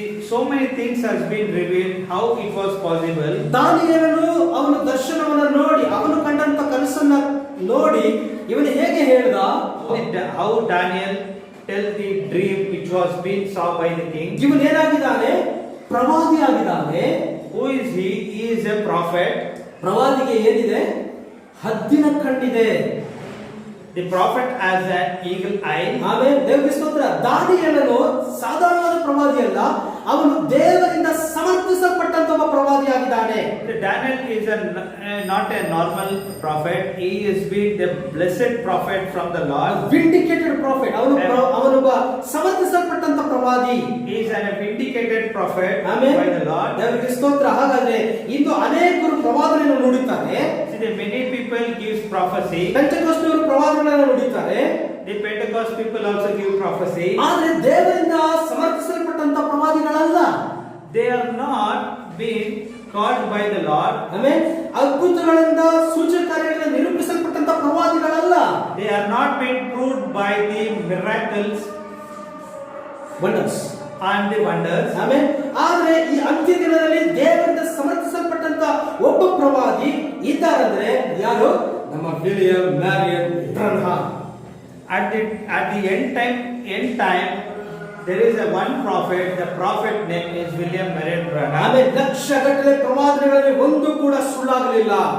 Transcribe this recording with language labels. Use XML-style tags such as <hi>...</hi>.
<en>so many things has been revealed how it was possible.</en> <kn>ದಾನಿಯೇಲನು ಅವನ ದರ್ಶನವನ್ನು ನೋಡಿ, ಅವನು ಕಂಡಂತ ಕನಸನ್ನ ನೋಡಿ ಇವನು ಹೇಗೆ ಹೇಳ್ದ,</kn> <en>How Daniel tells the dream which was being saw by the king.</en> <kn>ಇವನು ಏನಾಗಿದ್ದಾನೆ, ಪ್ರವಾದಿ ಆಗಿದ್ದಾನೆ.</kn> <en>Who is he? He is a prophet.</en> <kn>ಪ್ರವಾದಿಗೆ ಏನಿದೆ, ಹದ್ದಿನ ಕಣ್ಣಿದೆ.</kn> <en>The prophet has an eagle eye.</en> <kn>ಆಮೇಲೆ ದೇವರಿಗೆ ಸ್ತೋತ್ರ. ದಾನಿಯೇಲನು ಸಾಧಾರಣವಾದ ಪ್ರವಾದಿ ಅಲ್ಲ, ಅವನು ದೇವರಿಂದ ಸಮರ್ಥಿಸಲ್ಪಟ್ಟಂತ ಒಬ್ಬ ಪ್ರವಾದಿಯಾಗಿದ್ದಾನೆ.</kn> <en>Daniel is not a normal prophet. He is being the blessed prophet from the Lord. Vindicated prophet.</en> <kn>ಅವನೊಬ್ಬ ಸಮರ್ಥಿಸಲ್ಪಟ್ಟಂತ ಪ್ರವಾದಿ.</kn> <en>He is a vindicated prophet by the Lord.</en> <kn>ದೇವರಿಗೆ ಸ್ತೋತ್ರ. ಹಾಗಾದ್ರೆ ಇಂದು ಅನೇಕರು ಪ್ರವಾದನೆಯನ್ನು ನುಡಿತಾರೆ.</kn> <en>Many people give prophecy.</en> <kn>ಪೆಂಟೆಕೋಸ್ಟ್ನವರು ಪ್ರವಾದನೆಯನ್ನು ನುಡಿತಾರೆ.</kn> <en>The Pentecost people also give prophecy.</en> <kn>ಆದರೆ ದೇವರಿಂದ ಸಮರ್ಥಿಸಲ್ಪಟ್ಟಂತ ಪ್ರವಾದಿಗಳಲ್ಲ.</kn> <en>They are not being called by the Lord.</en> <kn>ಆಮೇಲೆ ಅದ್ಭುತಗಳಿಂದ ಸೂಚಕ ಕಾರ್ಯಗಳಿಂದ ನಿರೂಪಿಸಲ್ಪಟ್ಟಂತ ಪ್ರವಾದಿಗಳಲ್ಲ.</kn> <en>They are not being proved by the miracles, wonders and the wonders.</en> <kn>ಆಮೇಲೆ ಆದರೆ ಈ ಅಂತ್ಯ ದಿನದಲ್ಲಿ ದೇವರಿಂದ ಸಮರ್ಥಿಸಲ್ಪಟ್ಟಂತ ಒಬ್ಬ ಪ್ರವಾದಿ ಇದ್ದಾರಂದ್ರೆ ಯಾರು, ನಮ್ಮ William ಮ್ಯಾರಿಯನ್ ಬ್ರನ್ಹಾಮ್.</kn> <en>At the end time there is one prophet. The prophet name is William Marion Branham.</en> <kn>ಆಮೇಲೆ ಲಕ್ಷಗಟ್ಟಲೆ ಪ್ರವಾದನೆಗಳಲ್ಲಿ ಒಂದು ಕೂಡ ಸುಳ್ಳಾಗಲಿಲ್ಲ.</kn>